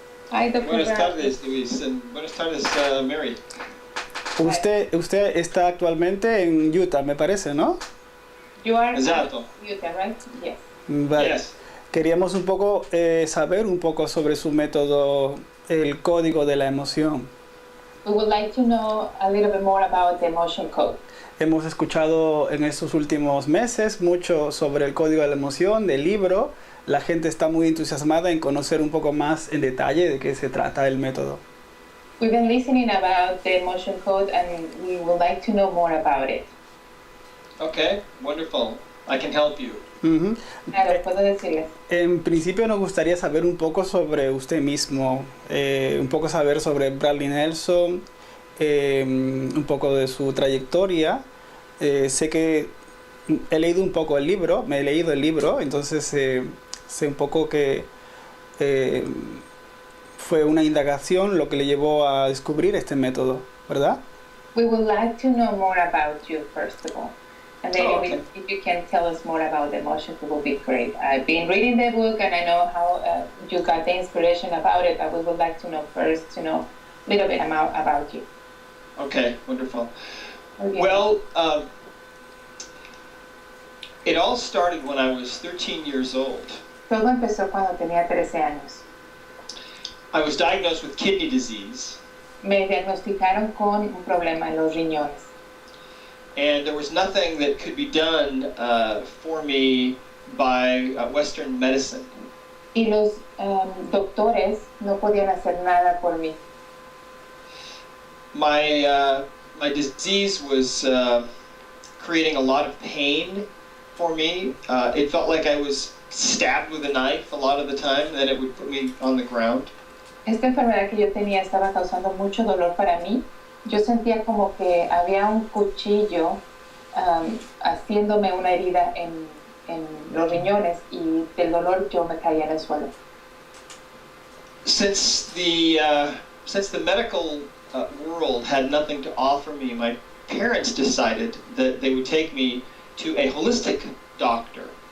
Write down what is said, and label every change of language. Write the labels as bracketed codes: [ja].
[es] Buenas tardes, Luis. Buenas tardes, Mary. Usted está actualmente en Utah, me parece, ¿no? [en] You are [es] Exacto. [en] Utah, right? Yes. [es] Vale. [en] Yes. [es] Queríamos un poco saber un poco sobre su método, el código de la emoción. [en] We would like to know a little bit more about the emotion code. [es] Hemos escuchado en estos últimos meses mucho sobre el código de la emoción, del libro. La gente está muy entusiasmada en conocer un poco más en detalle de qué se trata el método. [en] We've been listening about the emotion code and we would like to know more about it. Okay, wonderful. I can help you. [es] Claro, puedo decirles. En principio nos gustaría saber un poco sobre usted mismo, un poco saber sobre Bradley Nelson, un poco de su trayectoria. Sé que he leído un poco el libro, me he leído el libro, entonces sé un poco que fue una indagación lo que le llevó a descubrir este método, ¿verdad? [en] We would like to know more about you first of all. And then if you can tell us more about the emotion, it would be great. I've been reading the book and I know how you got the inspiration about it, but we would like to know first, to know a little bit about you. Okay, wonderful. Okay. Well, it all started when I was 13 years old. [es] Todo empezó cuando tenía 13 años. [en] I was diagnosed with kidney disease, [es] Me diagnosticaron con un problema en los riñones. [en] and there was nothing that could be done for me by Western medicine. [es] Y los doctores no podían hacer nada por mí. [en] My disease was creating a lot of pain for me. It felt like I was stabbed with a knife a lot of the time, and then it would put me on the ground. [es] Esta enfermedad que yo tenía estaba causando mucho dolor para mí. Yo sentía como que había un cuchillo haciéndome una herida en los riñones y del dolor yo me caía en el suelo. [en] Since the medical world had nothing to offer me, my parents decided that they would take me to a holistic doctor.